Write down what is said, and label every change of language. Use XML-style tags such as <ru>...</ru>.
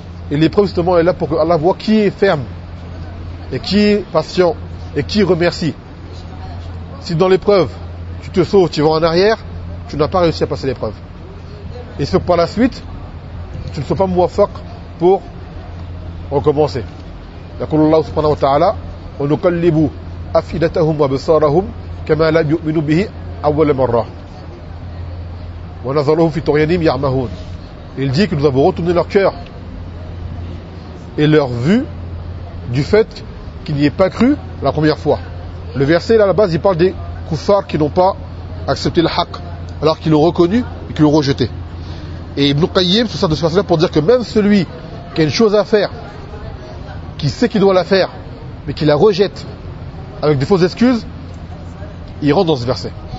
<fr>Et l'épreuve, justement, est là pour que Allah voit qui est ferme, et qui est patient, et qui remercie. Si dans l'épreuve, tu te sauves, tu vas en arrière, tu n'as pas réussi à passer l'épreuve. Et ce par la suite, tu ne sois pas muwaffaq pour recommencer.</fr> <ar>يقول الله سبحانه وتعالى: ونقلب أفئدتهم وبصارهم كما لم يؤمنوا به أول مرة ونظرهم في طغيانهم يعمهون.</ar> <fr>Il dit que nous avons retourné leur cœur et leur vue du fait qu'ils n'y aient pas cru la première fois. Le verset, là, à la base, il parle des koufars qui n'ont pas accepté le haq, alors qu'ils l'ont reconnu et qu'ils l'ont rejeté. Et Ibn Qayyim se sert de ce verset-là pour dire que même celui qui a une chose à faire, qui sait qu'il doit la faire, mais qui la rejette avec des fausses excuses, il rentre dans ce verset.</fr>